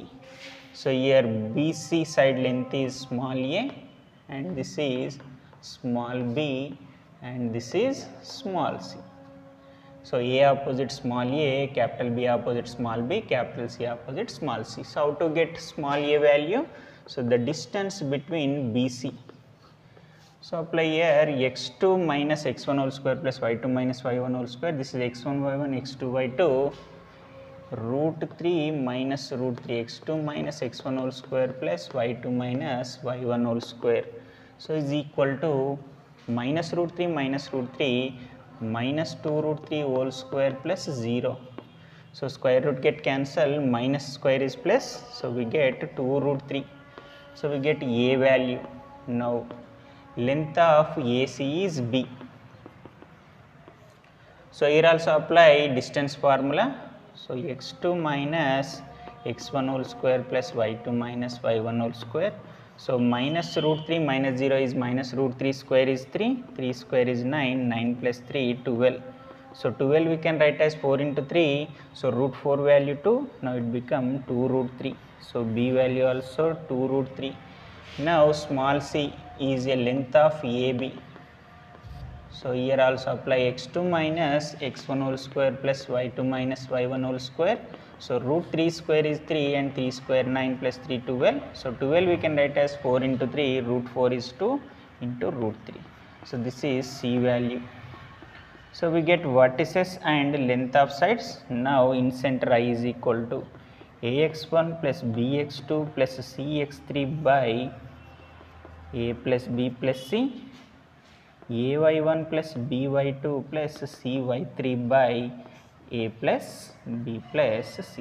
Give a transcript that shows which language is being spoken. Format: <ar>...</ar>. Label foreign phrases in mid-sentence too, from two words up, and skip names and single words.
<en>So here BC side length is small a and this is small b and this is small c. So A opposite small a, capital B opposite small b, capital C opposite small c. So how to get small a value? So the distance between BC. So apply here x2 minus x1 whole square plus y2 minus y1 whole square. This is x1 y1, x2 y2. Root 3 minus root 3 x2 minus x1 whole square plus y2 minus y1 whole square. So is equal to minus root 3 minus root 3 minus 2 root 3 whole square plus 0. So square root get cancelled, minus square is plus, so we get 2 root 3. So we get a value. Now length of AC is B. So here also apply distance formula. So x2 minus x1 whole square plus y2 minus y1 whole square. So minus root 3 minus 0 is minus root 3 square is 3, 3 square is 9, 9 plus 3 12. So 12 we can write as 4 into 3, so root 4 value 2, now it become 2 root 3. So B value also 2 root 3. Now small c is a length of AB. So here also apply x2 minus x1 whole square plus y2 minus y1 whole square. So root 3 square is 3 and 3 square 9 plus 3 12. So 12 we can write as 4 into 3, root 4 is 2 into root 3. So this is C value. So we get vertices and length of sides. Now in center I is equal to ax1 plus bx2 plus cx3 by a plus b plus c, ay1 plus by2 plus cy3 by a plus b plus c.</en>